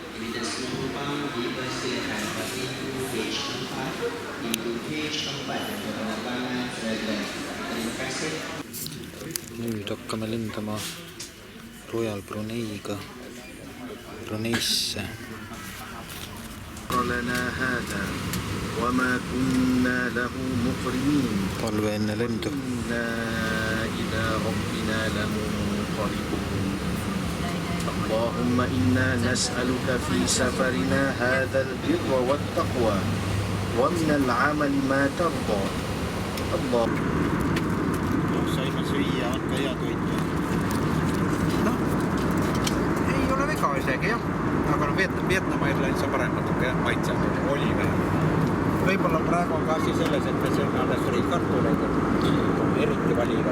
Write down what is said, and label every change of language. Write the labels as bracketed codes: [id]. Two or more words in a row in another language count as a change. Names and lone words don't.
[et] Nüüd hakkame lendama Royal Bruneiga Bruneisse. Palve enne lendu. [ar] اللهم إنا نسألك في سفرنا هذا البر والتقوى ومن العمل ما ترضى الله. [et] Saime süüa, on ka hea toitu. No, ei ole viga isegi jah, aga no Vietnami Airlines on parem natuke jah, maitsev oli veel. Võib-olla praegu on ka asi selles, et me sööme alles friikartuleid, eriti valivad.